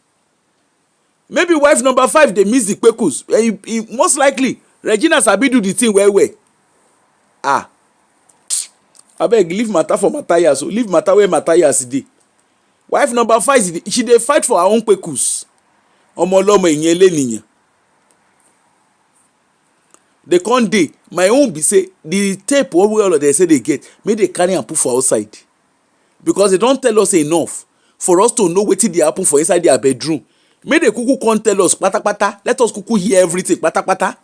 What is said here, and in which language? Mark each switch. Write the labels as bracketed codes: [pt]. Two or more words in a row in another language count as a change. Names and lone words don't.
[pcm] Maybe wife number 5 dey miss the kpekus. Most likely Regina sabi do the thing well. Abeg leave matter for Matthias. Leave matter where Matthias dey. Wife number 5 she dey fight for her own kpekus. [yo] Ọmọlọmọ ìyẹn lẹ́nìyàn. [pcm] They can't dey. My own be say the tape wey all of them say they get, make they carry and put for outside, because they don't tell us enough for us to know wetin dey happen for inside their bedroom. Make they kuku come tell us patapata. Let us kuku hear everything patapata.